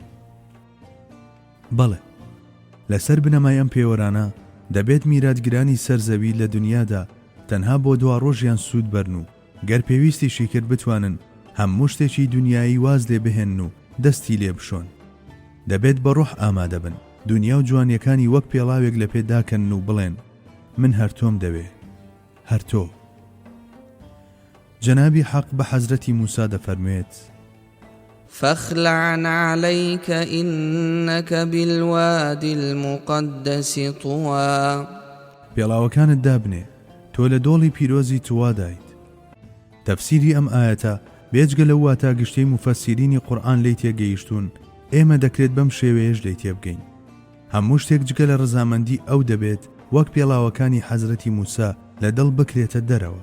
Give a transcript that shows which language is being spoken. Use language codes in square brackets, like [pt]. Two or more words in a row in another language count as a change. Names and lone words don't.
[ckb] بەڵێ، لەسەر بنەمای ئەم پێوەرانە دەبێت میراتگرانی سەرزەوی لە دنیادا تەنها بۆ 2 ڕۆژیان سوود بەرن و گەر پێویستیشی کرد بتوانن هەموو شتێکی دنیایی واز لێ بهێن و دەستی لێ بشۆن. دەبێت بە ڕوح ئامادە بن، دنیا و جوانیەکانی وەک پێڵاوێک لە پێداکەن و بڵێن: من هەر تۆم دەوێ، هەر تۆ. جەنابی حەق بە حەزرەتی موسا دەفەرموێت: [ar] فاخلع عليك إنك بالوادي المقدس طوى. [ckb] پێڵاوەکانت دابنێ، تۆ لە دۆڵی پیرۆزی توادایت. تەفسیری ئەم ئاەتە بێجگە لەو واتە گشتەی مفەسیرینی قورئان لی تێگەیشتون، ئێمە دەکرێت بەم شێوەیەش لی تێبگەین. هەموو شتێک جگە لە ڕەزامەندی ئەو دەبێت وەک پێڵاوەکانی حەزرەتی موسا لە دڵ بکرێتە دەرەوە.